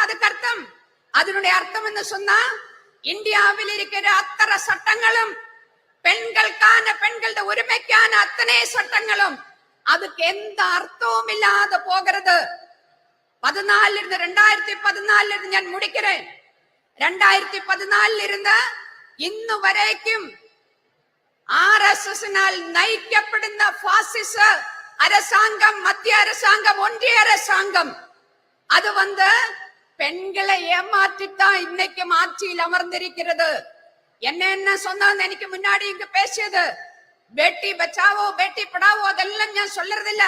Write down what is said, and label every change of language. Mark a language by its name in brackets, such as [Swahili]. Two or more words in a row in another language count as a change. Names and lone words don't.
[Tamil] அதுக்கு அர்த்தம், அதனுடைய அர்த்தம் என்ன சொன்னா, இந்தியாவில் இருக்கிற அத்தனை சட்டங்களும், பெண்களுக்கான, பெண்களோட உரிமைக்கான அத்தனை சட்டங்களும், அதுக்கு எந்த அர்த்தமும் இல்லாத போகிறது. 2014 இருந்து ഞാൻ முடிக்கிறேன். 2014 இருந்த [Malayalam] ഇന്നു വരേക്കും RSSനാൽ നയിക്കപ്പെടുന്ന ഫാസിസ [Tamil] அரசாங்கம், மத்திய அரசாங்கம், ஒன்றிய அரசாங்கம், அது வந்து பெண்களை ஏமாற்றித்தான் இன்னைக்கு ஆட்சியில் அமர்ந்திருக்கிறது. என்ன சொன்னது எனக்கு முன்னாடி இங்க பேசியது, [Hindi] बेटी बचाओ बेटी पढ़ाओ [Tamil] அதெல்லாம் நான் சொல்றது இல்ல.